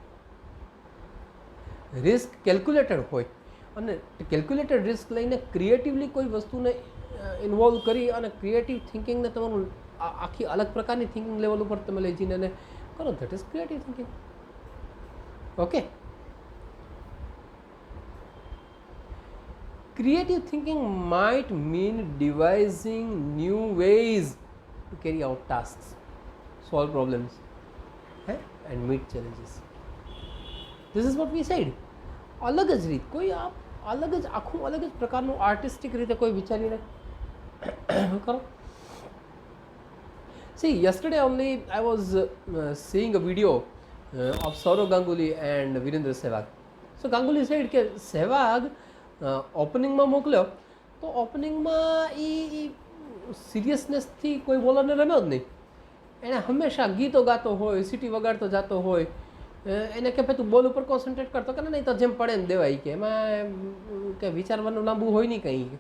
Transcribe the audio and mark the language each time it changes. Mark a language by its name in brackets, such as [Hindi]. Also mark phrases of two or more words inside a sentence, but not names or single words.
[English] risk calculated [Gujarati] હોય અને [English] calculated risk [Gujarati] લઈને ક્રિએટિવલી કોઈ વસ્તુને ઇન્વોલ્વ કરી અને ક્રિએટિવ થિંકિંગને તમારું આખી અલગ પ્રકારની થિંકિંગ લેવલ ઉપર તમે લઈ જઈને એને કરો, [English] that is creative thinking. [Gujarati] ઓકે, [English] creative thinking might mean devising new ways to carry out tasks, solve problems, and meet challenges. This is what we said. [Gujarati] અલગ જ રીત, કોઈ આપ અલગ જ આખું અલગ જ પ્રકારનું આર્ટિસ્ટિક રીતે કોઈ વિચારીને કરો. [English] See, yesterday only I was seeing a video of Saurav Ganguly and Virendra Sehwag. So Ganguly said [Gujarati] કે સહેવાગ ઓપનિંગમાં મોકલ્યો તો ઓપનિંગમાં એ સિરિયસનેસથી કોઈ બોલરને રમ્યો જ નહીં. એણે હંમેશા ગીતો ગાતો હોય, સિટી વગાડતો જતો હોય. એને કે ભાઈ તું બોલ ઉપર કોન્સન્ટ્રેટ કરતો કે નહીં તો જેમ પડે એમ દેવાય કે એમાં કે વિચારવાનું લાંબુ હોય નહીં કંઈ.